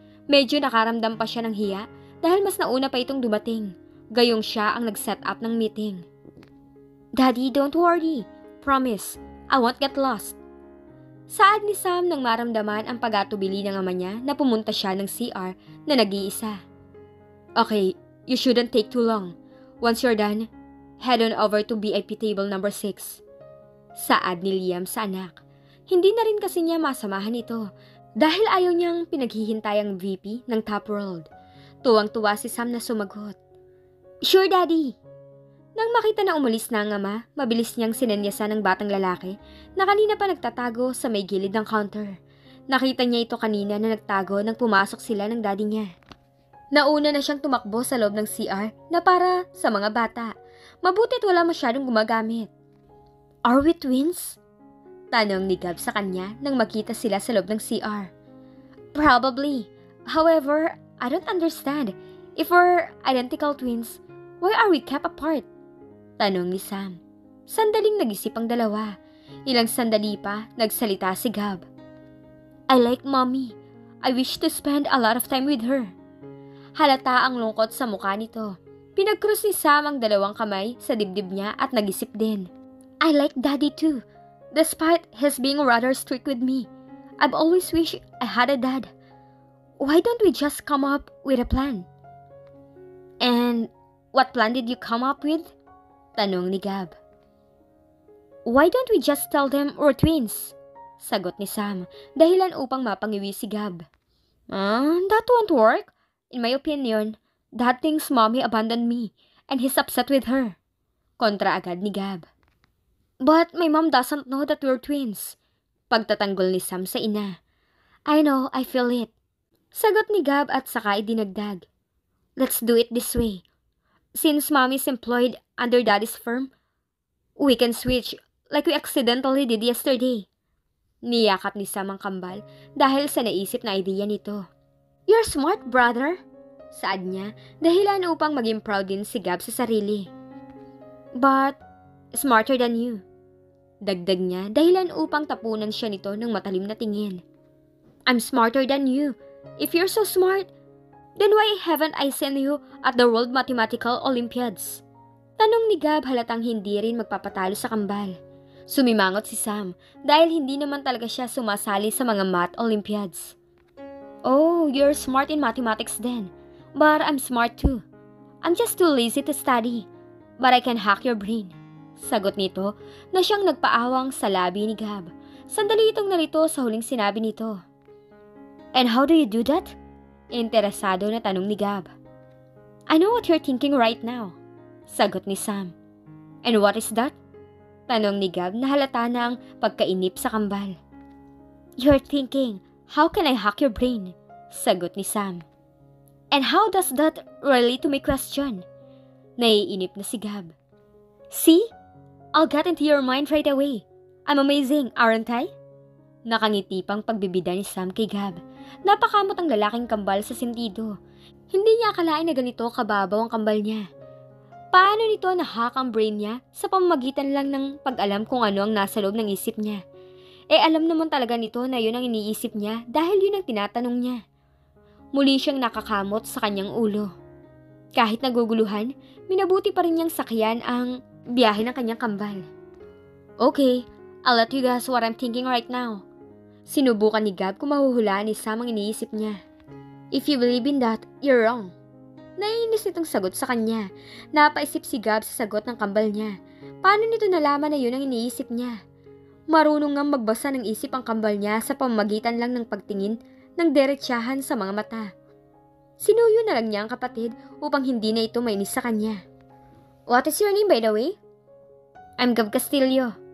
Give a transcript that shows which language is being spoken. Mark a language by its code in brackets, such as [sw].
[tl] Medyo nakaramdam pa siya ng hiya dahil mas nauna pa itong dumating. Gayong siya ang nag-set up ng meeting. [en] Daddy, don't worry. Promise, I won't get lost. [tl] Saad ni Sam nang maramdaman ang pag-atubili ng ama niya na pumunta siya ng CR na nag-iisa. [en] Okay, you shouldn't take too long. Once you're done, head on over to VIP table number 6. [tl] Saad ni Liam sa anak. Hindi na rin kasi niya masamahan ito dahil ayaw niyang pinaghihintay ang VP ng Top World. Tuwang-tuwa si Sam na sumagot. [en] Sure, Daddy. [tl] Nang makita na umalis na ang ama, mabilis niyang sinenyasan ng batang lalaki na kanina pa nagtatago sa may gilid ng counter. Nakita niya ito kanina na nagtago nang pumasok sila ng daddy niya. Nauna na siyang tumakbo sa loob ng CR na para sa mga bata. Mabuti't wala masyadong gumagamit. [en] Are we twins? [tl] Tanong ni Gab sa kanya nang makita sila sa loob ng CR. [en] Probably. However, I don't understand. If we're identical twins, why are we kept apart? [tl] Tanong ni Sam. Sandaling nag-isip ang dalawa. Ilang sandali pa, nagsalita si Gab. [en] I like Mommy. I wish to spend a lot of time with her. [tl] Halata ang lungkot sa mukha nito. Pinagkrus ni Sam ang dalawang kamay sa dibdib niya at nag-isip din. [en] I like Daddy too. Despite his being rather strict with me, I've always wished I had a dad. Why don't we just come up with a plan? And what plan did you come up with? [tl] Tanong ni Gab. [en] Why don't we just tell them we're twins? [tl] Sagot ni Sam, dahilan upang mapangiwi si Gab. [en] That won't work. In my opinion, Dad thinks Mommy abandoned me and he's upset with her. [tl] Kontra agad ni Gab. [en] But my mom doesn't know that we're twins. [tl] Pagtatanggol ni Sam sa ina. [en] I know, I feel it. [tl] Sagot ni Gab at saka idinagdag. [en] Let's do it this way. Since Mommy's employed under Daddy's firm, we can switch like we accidentally did yesterday. [tl] Niyakap ni Sam ang kambal dahil sa naisip na idea nito. [en] You're smart, brother. [tl] Saad niya, dahilan upang maging proud din si Gab sa sarili. [en] But smarter than you. [tl] Dagdag niya dahilan upang tapunan siya nito ng matalim na tingin. [en] I'm smarter than you. If you're so smart, then why haven't I seen you at the World Mathematical Olympiads? [tl] Tanong ni Gab halatang hindi rin magpapatalo sa kambal. Sumimangot si Sam dahil hindi naman talaga siya sumasali sa mga math Olympiads. [en] Oh, you're smart in mathematics then. But I'm smart too. I'm just too lazy to study. But I can hack your brain. [tl] Sagot nito na siyang nagpaawang sa labi ni Gab. Sandali itong narito sa huling sinabi nito. [en] And how do you do that? [tl] Interesado na tanong ni Gab. [en] I know what you're thinking right now. [tl] Sagot ni Sam. [en] And what is that? [tl] Tanong ni Gab na halata na ang pagkainip sa kambal. [en] You're thinking, how can I hack your brain? [tl] Sagot ni Sam. [en] And how does that relate to my question? [tl] Naiinip na si Gab. [en] See? I'll get into your mind right away. I'm amazing, aren't I? [tl] Nakangiti pang pagbibida ni Sam kay Gab. Napakamot ang lalaking kambal sa sentido. Hindi niya akalain na ganito kababaw ang kambal niya. Paano nito na-hack ang brain niya sa pamamagitan lang ng pag-alam kung ano ang nasa loob ng isip niya? Alam naman talaga nito na yun ang iniisip niya dahil yun ang tinatanong niya. Muli siyang nakakamot sa kanyang ulo. Kahit naguguluhan, minabuti pa rin niyang sakyan ang biyahe ng kanyang kambal. [en] Okay, I'll let you guess what I'm thinking right now. [tl] Sinubukan ni Gab kung mahuhulaan ni Sam ang iniisip niya. [en] If you believe in that, you're wrong. [tl] Naiinis nitong sagot sa kanya. Napaisip si Gab sa sagot ng kambal niya. Paano nito nalaman na yun ang iniisip niya? Marunong ngang magbasa ng isip ang kambal niya sa pamamagitan lang ng pagtingin ng derechahan sa mga mata. Sinuyo na lang niya ang kapatid upang hindi na ito mainis sa kanya. [en] What is your name by the way? I'm Gab Castillo.